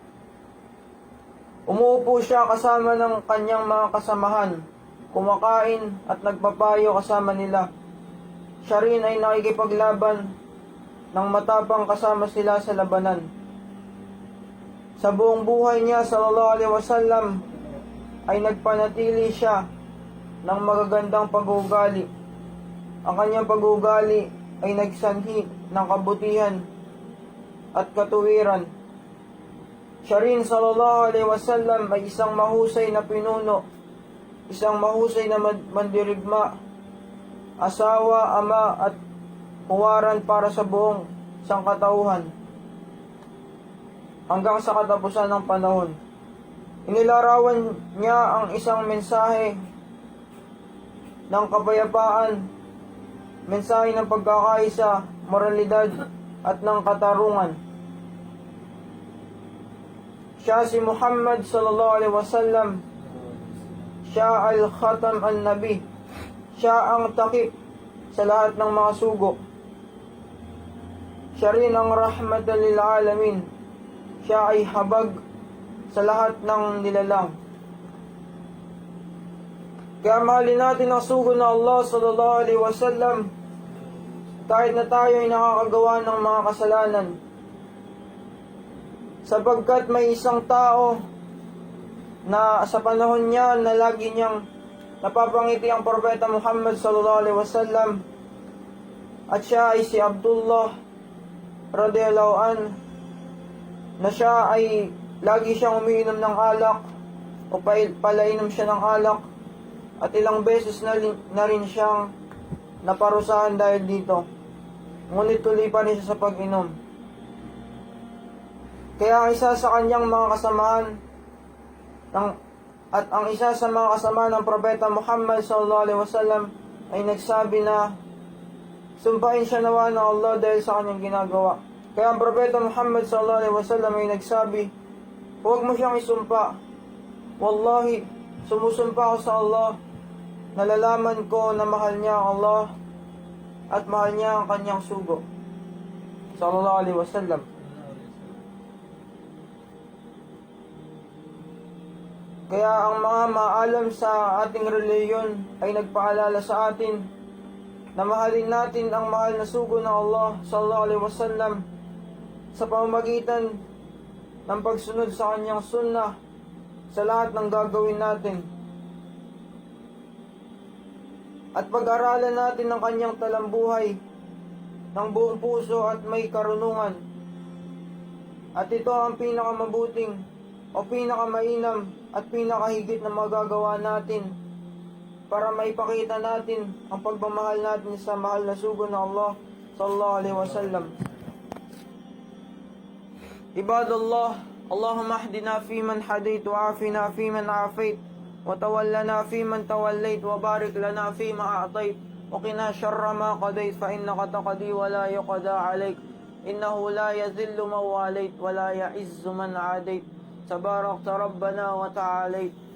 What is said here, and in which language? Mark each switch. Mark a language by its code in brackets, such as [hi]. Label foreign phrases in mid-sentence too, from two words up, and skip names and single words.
[tl] Umuupo siya kasama ng kanyang mga kasamahan, kumakain at nagpapayo kasama nila. Siya rin ay nakikipaglaban ng matapang kasama sila sa labanan. Sa buong buhay niya [ar] صلى الله عليه وسلم [tl] ay nagpanatili siya ng magagandang pag-uugali. Ang kanyang pag-uugali ay nagsanhi ng kabutihan at katuwiran. Siya rin [ar] صلى الله عليه وسلم [tl] ay isang mahusay na pinuno, isang mahusay na mandirigma, asawa, ama at huwaran para sa buong sangkatauhan hanggang sa katapusan ng panahon. Inilarawan niya ang isang mensahe ng kapayapaan, mensahe ng pagkakaisa, moralidad at ng katarungan. Siya si Muhammad [ar] صلى الله عليه وسلم. [tl] Siya [ar] الخاتم النبي. [tl] Siya ang takip sa lahat ng mga sugo. Siya rin ang [ar] رحمة للعالمين. [tl] Siya ay habag sa lahat ng nilalang. Kaya mahalin natin ang sugo na Allah [ar] صلى الله عليه وسلم [tl] kahit na tayo ay nakakagawa ng mga kasalanan. Sapagkat may isang tao na sa panahon niya na lagi niyang napapangiti ang Propeta Muhammad [ar] صلى الله عليه وسلم, [tl] at siya ay si Abdullah [ar] رضي الله عن, [tl] na siya ay lagi siyang umiinom ng alak o palainom siya ng alak, at ilang beses na rin siyang naparusahan dahil dito. Ngunit tuloy pa rin siya sa pag-inom. Kaya ang isa sa kanyang mga kasamahan at ang isa sa mga kasamahan ng Propeta Muhammad [ar] صلى الله عليه وسلم [tl] ay nagsabi na sumpain siya nawa ng Allah dahil sa kanyang ginagawa. Kaya ang Propeta Muhammad [ar] صلى الله عليه وسلم [tl] ay nagsabi, huwag mo siyang isumpa. Wallahi, sumusumpa ako sa Allah. Nalalaman ko na mahal niya ang Allah at mahal niya ang kanyang sugo. [ar] صلى الله عليه وسلم. [tl] Kaya ang mga maalam sa ating reliyon ay nagpaalala sa atin na mahalin natin ang mahal na sugo ng Allah [ar] صلى الله عليه وسلم [tl] sa pamamagitan ng pagsunod sa kanyang sunnah sa lahat ng gagawin natin. At pag-aralan natin ang kanyang talambuhay ng buong puso at may karunungan. At ito ang pinakamabuting o pinakamainam at pinakahigit na magagawa natin para maipakita natin ang pagmamahal natin sa mahal na sugo ng Allah [ar] صلى الله عليه وسلم. عباد الله، اللهم اهدنا فيمن هديت وعافنا فيمن عافيت وتولنا فيمن توليت وبارك لنا فيما أعطيت وقنا شر ما قضيت فإنك تقضي ولا يقضى عليك إنه لا يذل من واليت ولا يعز من عاديت تباركت ربنا وتعاليت.